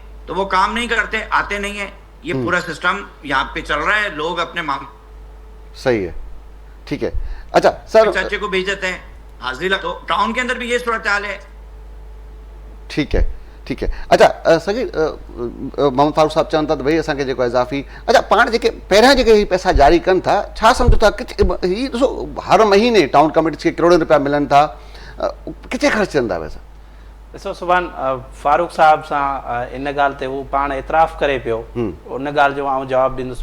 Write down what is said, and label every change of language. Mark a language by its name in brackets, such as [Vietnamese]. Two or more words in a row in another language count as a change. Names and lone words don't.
[Urdu] تو وہ کام نہیں کرتے, آتے نہیں ہیں. یہ پورا سسٹم یہاں پہ چل رہا ہے. لوگ اپنے صحیح ہے, ٹھیک ہے. اچھا سر چاچے کو بھیج دیتے ہیں حاضری. تو ٹاؤن کے اندر بھی یہ صورتحال ہے. ٹھیک ہے, ٹھیک ہے. [Sindhi] اچھا سگی محمد فاروق صاحب چون था त भई असांखे जेको इज़ाफ़ी, अच्छा पाण जेके पहिरियां जेके ही पैसा जारी कनि था, छा सम्झो था ही ॾिसो हर महीने टाउन कमेटीज़ खे करोड़नि रुपया मिलनि था, किथे ख़र्च थियनि था पैसा? ॾिसो सुभाणे फारूक साहिब सां इन ॻाल्हि ते हू पाण एतिराफ़ करे पियो, उन ॻाल्हि जो आउं जवाबु ॾींदुसि.